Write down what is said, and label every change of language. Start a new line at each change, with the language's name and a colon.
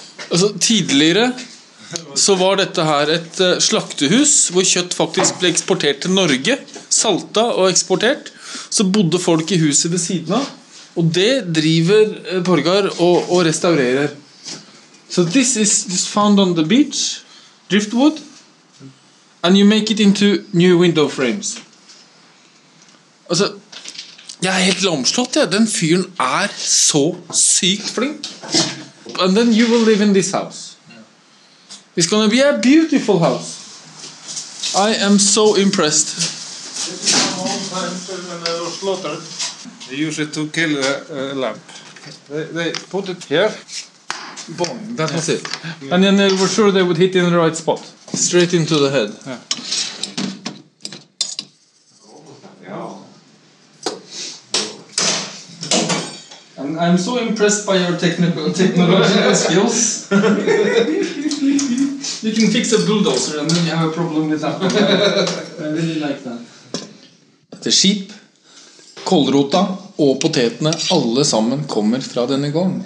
Norwegian: Altså, tidligere så var dette her et slaktehus hvor kjøtt faktisk ble eksportert til Norge, salta og eksportert. Så bodde folk i huset ved siden av, og det driver Borgar og restaurerer.
English: So this is just found on the beach, driftwood, and you make it into new window frames.
Norwegian: Altså, jeg helt lamslått, ja. Den fyren så sykt flink.
English: And then you will live in this house. It's gonna be a beautiful house. I am so impressed. When they were slaughtered, they use it to kill a lamb. They put it here. Boom, that was it. And then they were sure they would hit in the right spot. Straight into the head. Yeah. And I'm so impressed by your technological skills. You can fix a bulldozer and then you have a problem with that. I really like that.
Norwegian: Det skip, kålrota og potetene, alle sammen kommer fra denne gården.